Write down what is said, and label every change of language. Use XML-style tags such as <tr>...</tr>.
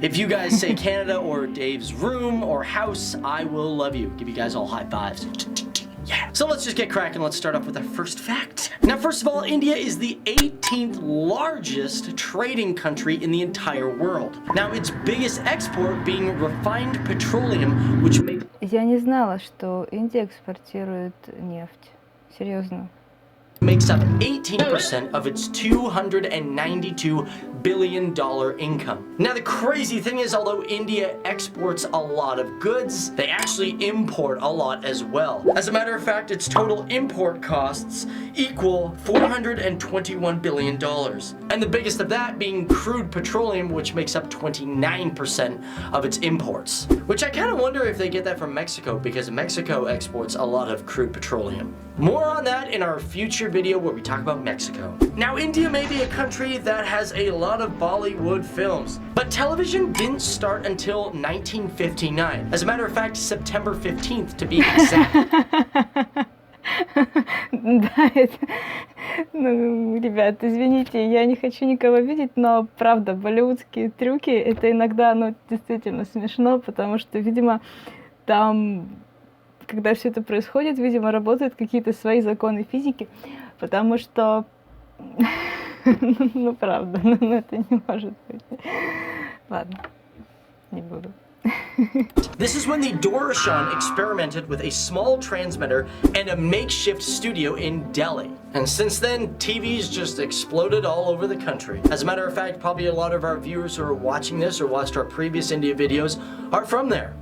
<en>If you guys say Canada or Dave's room or house, I will love you. Give you guys all high fives. Yeah. So let's just get cracking. Let's start off with our first fact. Now, first of all, India is the 18th largest trading country in the entire world. Now, its biggest export being refined petroleum, which makes...</en> <ru>Я не знала, что Индия экспортирует нефть. Серьезно.</ru> <en>Makes up 18% of its $292 billion income. Now, the crazy thing is, although India exports a lot of goods, they actually import a lot as well. As a matter of fact, its total import costs equal $421 billion. And the biggest of that being crude petroleum, which makes up 29% of its imports. Which I kind of wonder if they get that from Mexico, because Mexico exports a lot of crude petroleum. More on that in our future video where we talk about Mexico. Now, India may be a country that has a lot of Bollywood films, but television didn't start until 1959. As a matter of fact, September 15th to be exact.</en> <ru>Да, это... Ну, ребят, извините, я не хочу никого видеть, но правда, болливудские трюки, это иногда, ну, действительно смешно, потому что, видимо, там, когда все это происходит, видимо, работают какие-то свои законы физики, потому что, ну, правда, ну, это не может быть. Ладно, не буду.</ru> <en>This is when the Doordarshan experimented with a small transmitter and a makeshift studio in Delhi. And since then, TV's just exploded all over the country. As a matter of fact, probably a lot of our viewers who are watching this or watched our previous India videos are from there.</en>